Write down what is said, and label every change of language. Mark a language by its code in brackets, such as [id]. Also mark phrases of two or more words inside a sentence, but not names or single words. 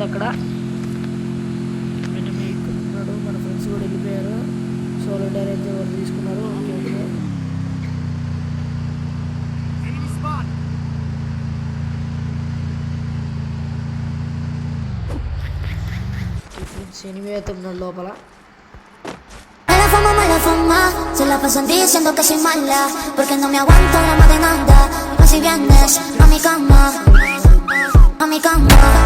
[te] అక్కడ ఉన్నాడు, మన ఫ్రెండ్స్ కూడా వెళ్ళిపోయారు. సోలో డైర్ అయితే ఎవరు తీసుకున్నారు. [en] okay okay. [te] ఫ్రెండ్స్ ఎనిమిది అయితే ఉన్నాడు లోపల. [es] Mala fama, se la pasan diciendo que soy mala, porque no me aguanto la más de nada. Pues si vienes a mi cama, a mi cama.